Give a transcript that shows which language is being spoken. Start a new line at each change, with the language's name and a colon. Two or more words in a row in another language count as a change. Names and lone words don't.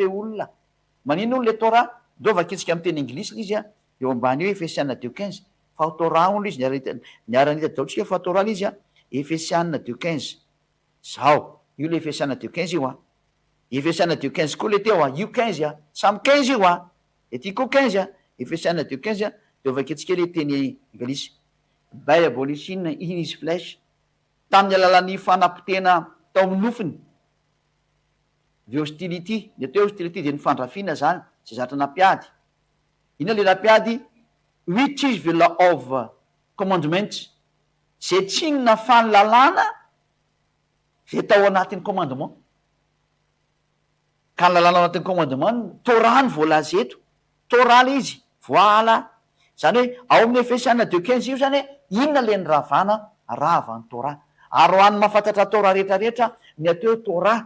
Malagasy: olona manino on le Torah do vakitsika amin'ny teny anglisy le izy eo ambany eo Efesianina 2:15 fa Torah on le izy niaranita daoltsika fa Torah le izy Efesianina 2:15 zao io le Efesianina 2:15 io Efesianina 2:15 koa le teo io 15 samy 15 io ety koa 15 Efesianina 2:15 de vakitsika le teny anglisy
English: by abolition in his flesh
Malagasy: tamin'ny alalan'ny fanampitena tao amin'ny nofiny
English: the hostility
Malagasy: ny atao hostility dia ny fandrafiana zany zay zatra nampiady ina le nampiady
English: which is the law of commandments
Malagasy: zay tsinona fanolalana zay tao anatin'ny commandement ka ny lalana anatin'ny commandement Torah ny voalaza eto Torah le izy voila zany hoe ao amin'ny Efesianina 2:15 io zany hoe inona le ny ravana rava ny Torah ary ho an'ny mahafantatra Torah rehetrarehetra ny ateo Torah